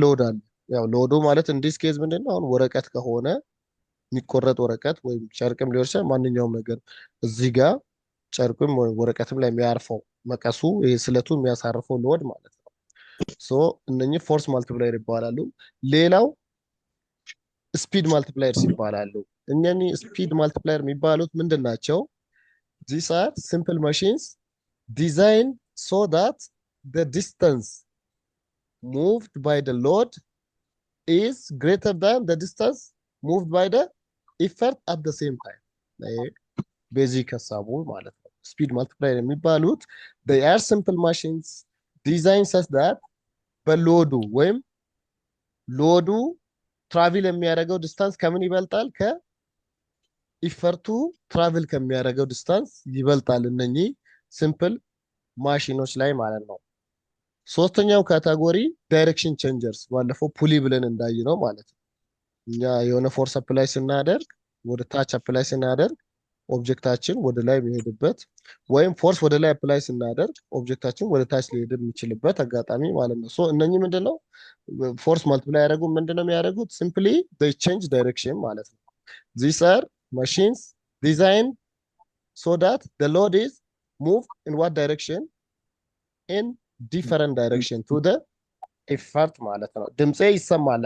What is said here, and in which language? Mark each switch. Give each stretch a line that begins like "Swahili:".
Amharic: ሎድ አለ። ያው ሎዱ ማለት እንዲስ ኬዝ ምንድነው? አሁን ወረቀት ከሆነ የሚቆረጥ ወረቀት ወይም ጨርቅም ሊሆን ይችላል ማንኛውም ነገር እዚህ ጋር ጨርቅም ወይም ወረቀትም ላይ የሚያርፈው መቀሱ ይሄ ስለቱ የሚያሳርፈው ሎድ ማለት ነው። ሶ እነኚህ ፎርስ ማልቲፕላየር ይባላሉ። ሌላው ስፒድ ማልቲፕላየርስ ይባላሉ። እነኚህ ስፒድ ማልቲፕላየር የሚባሉት ምንድን ናቸው?
English: ዚስ አር ሲምፕል ማሽንስ ዲዛይን ሶ ዳት the distance moved by the load is greater than the distance moved by the effort at the same time።
Amharic: ቤዚክ ሀሳቡ ማለት ነው። ስፒድ ማልቲፕላየር የሚባሉት
English: they are simple machines designed such that
Amharic: በሎዱ ወይም ሎዱ ትራቭል የሚያደርገው ዲስታንስ ከምን ይበልጣል? ከኢፈርቱ ትራቭል ከሚያደርገው ዲስታንስ ይበልጣል እነኚህ ሲምፕል ማሽኖች ላይ ማለት ነው። ሶስተኛው ካታጎሪ ዳይሬክሽን ቼንጀርስ ባለፈው ፑሊ ብለን እንዳይ ነው ማለት ነው። እኛ የሆነ ፎርስ አፕላይ ስናደርግ ወደ ታች አፕላይ ስናደርግ ኦብጀክታችን ወደ ላይ የሚሄድበት ወይም ፎርስ ወደ ላይ አፕላይ ስናደርግ ኦብጀክታችን ወደ ታች ሊሄድ የሚችልበት አጋጣሚ ማለት ነው። ሶ እነኚህ ምንድነው ፎርስ ማልቲፕላይ ያደረጉ ምንድነው የሚያደርጉት?
English: ሲምፕሊ they change direction
Amharic: ማለት ነው።
English: these are machines designed so that the load is moved in what direction? in different direction to the effort
Amharic: ማለት ነው። ድምጼ ይሰማል?